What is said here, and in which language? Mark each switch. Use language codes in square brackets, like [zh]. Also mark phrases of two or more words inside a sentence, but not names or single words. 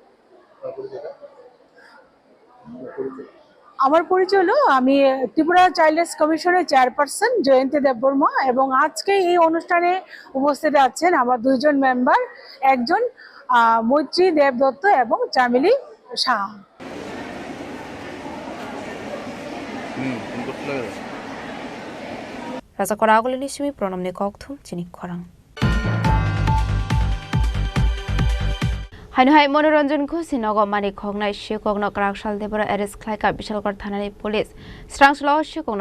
[bn] আমার পরিচয় হলো, আমি ত্রিপুরা চাইল্ড রাইটস কমিশনের চেয়ারপারসন জয়ন্তী দেববর্মা এবং আজকে এই অনুষ্ঠানে উপস্থিত আছেন আমার দুইজন মেম্বার, একজন মৈত্রী দেবদত্ত এবং চামিলি শাহ। [trp] Raza Khora Agole Nishimi Pronamni Kokthum Chini Khorang Hainhai Monoranjan Khusi Nogo Mani Khognai Shikogno Karakshal Debora Eres Klaika Bishalgor Thanani Police Strangshlo Shikogno